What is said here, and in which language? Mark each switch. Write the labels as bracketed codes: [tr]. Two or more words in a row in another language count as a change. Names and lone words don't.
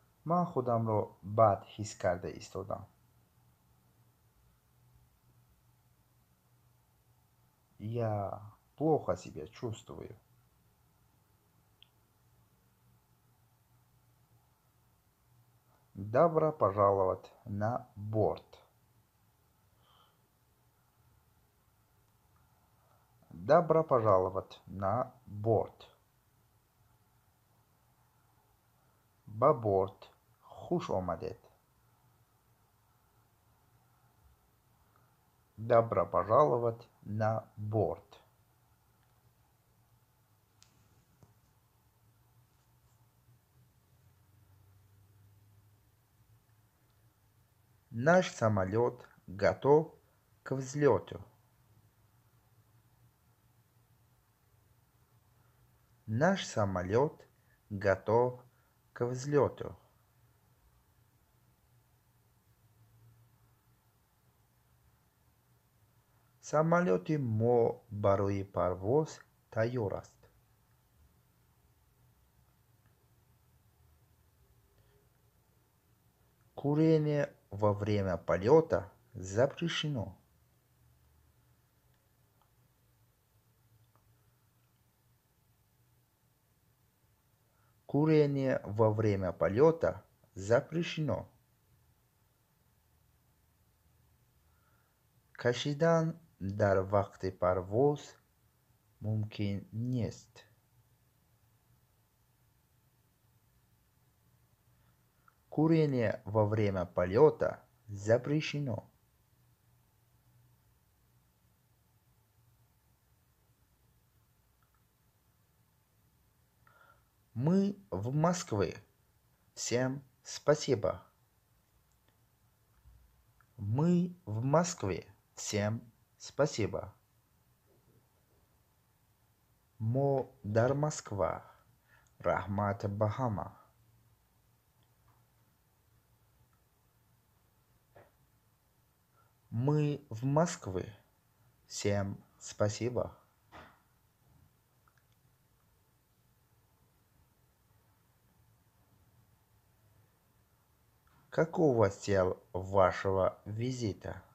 [tg] ман худамро бад ҳис карда истодам. [ru] Я плохо себя чувствую. Добро пожаловать на борт. Добро пожаловать на борт. [tg] Ба борт хуш омадед. [ru] Добро пожаловать на борт. Наш самолет готов к взлету. Наш самолет готов к взлету. [tg] Самолети мо барои парвоз тайёр аст. [ru] Курение во время полета запрещено. Курение во время полета запрещено. [tg] Кашидан дар вақти парвоз мумкин нест. [ru] Курение во время полета запрещено. Мы в Москве. Всем спасибо. Мы в Москве. Всем спасибо. [tg] Мо дар Москва. Рахмат ба ҳама. [ru] Мы в Москве. Всем спасибо. Какова цель вашего визита?